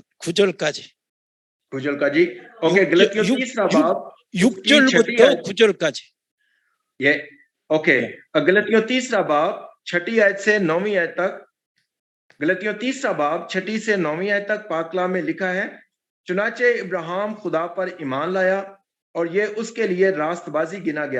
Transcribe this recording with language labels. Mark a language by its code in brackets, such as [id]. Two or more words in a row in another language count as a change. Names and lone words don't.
[ko] 9절까지. [ur] 9 کا جی۔ اوکے، گلتیوں 30 باب [ko] 6절부터 9절까지. [ur] یہ اوکے، گلتیوں 30 باب 6 آیت سے 9 آیت تک. گلتیوں 30 باب 6 سے 9 آیت تک پاکلا میں لکھا ہے، چنانچہ ابراہیم خدا پر ایمان لایا اور یہ اس کے لیے راستبازی گنا گیا.